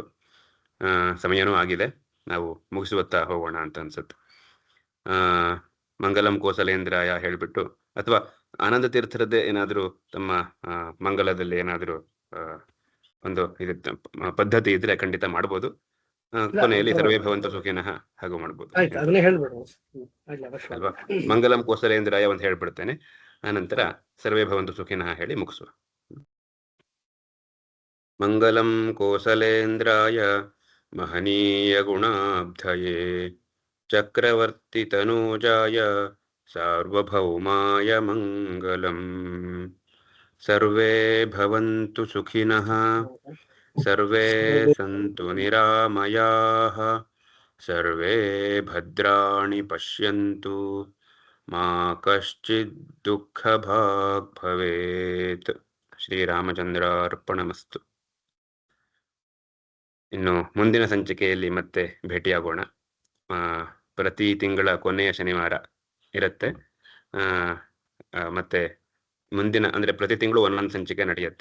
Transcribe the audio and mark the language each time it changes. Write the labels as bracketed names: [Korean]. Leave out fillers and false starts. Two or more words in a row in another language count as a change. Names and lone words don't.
[Kannada] ಸಮಯನೂ ಆಗಿದೆ, ನಾವು ಮುಗಿಸುವತ್ತಾ ಹೋಗೋಣ ಅಂತ ಅನ್ಸುತ್ತೆ. [Sanskrit] ಮಂಗಲಂ ಕೋಸಲೇಂದ್ರಾಯ [Kannada] ಹೇಳ್ಬಿಟ್ಟು, ಅಥವಾ ಆನಂದ ತೀರ್ಥರದ್ದೇ ಏನಾದರೂ ತಮ್ಮ ಮಂಗಲದಲ್ಲಿ ಏನಾದರೂ ಒಂದು ಪದ್ಧತಿ ಇದ್ರೆ ಖಂಡಿತ ಮಾಡ್ಬೋದು. ಕೊನೆಯಲ್ಲಿ [Sanskrit] ಸರ್ವೇ ಭವಂತು ಸುಖಿನಃ [Kannada] ಹಾಗೂ ಮಾಡ್ಬೋದು ಅಲ್ವಾ. [Sanskrit] ಮಂಗಲಂ ಕೋಸಲೇಂದ್ರಾಯ [Kannada] ಅಂತ ಹೇಳ್ಬಿಡ್ತೇನೆ, ಆನಂತರ [Sanskrit] ಸರ್ವೇ ಭವಂತು ಸುಖಿನಃ [Kannada] ಹೇಳಿ ಮುಗಿಸುವ. [Sanskrit] ಮಂಗಲಂ ಕೋಸಲೇಂದ್ರಾಯ ಮಹನೀಯ ಗುಣಾಬ್ಧಯೇ ಚಕ್ರವರ್ತಿ ತನೂಜಾಯ ಸಾರ್ವಭೌಮಾಯ ಮಂಗಲಂ. ಸರ್ವೇ ಭವಂತು ಸುಖಿನಃ, ಸರ್ವೇ ಸಂತು ನಿರಾಮಯಾಃ, ಸರ್ವೇ ಭದ್ರಾಣಿ ಪಶ್ಯಂತು, ಮಾ ಕಶ್ಚಿತ್ ದುಃಖ ಭಾಗ್ ಭವೇತ್. ಶ್ರೀರಾಮಚಂದ್ರಾರ್ಪಣಮಸ್ತು. [Kannada] ಇನ್ನು ಮುಂದಿನ ಸಂಚಿಕೆಯಲ್ಲಿ ಮತ್ತೆ ಭೇಟಿಯಾಗೋಣ. ಪ್ರತಿ ತಿಂಗಳ ಕೊನೆಯ ಶನಿವಾರ ಇರುತ್ತೆ. ಮತ್ತೆ ಮುಂದಿನ ಅಂದ್ರೆ ಪ್ರತಿ ತಿಂಗಳು ಒಂದೊಂದು ಸಂಚಿಕೆ ನಡೆಯುತ್ತೆ.